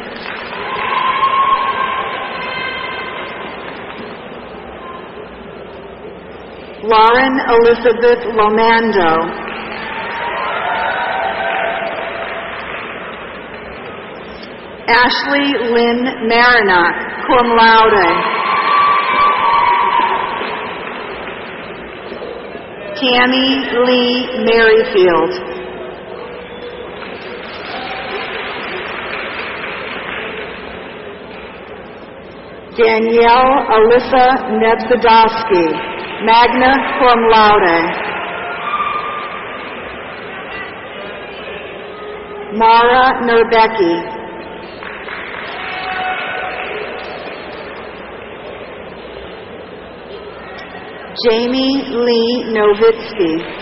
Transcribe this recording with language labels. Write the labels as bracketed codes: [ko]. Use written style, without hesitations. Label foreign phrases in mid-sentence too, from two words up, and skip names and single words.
[en] Lauren Elizabeth Lomando. Ashley Lynn Marinock, [la] cum laude. [en] Tammy Lee Merrifield. Danielle Alyssa Nebzadowski, [la] magna cum laude. [en] Mara Nerbecki. Jamie Lee Novitsky.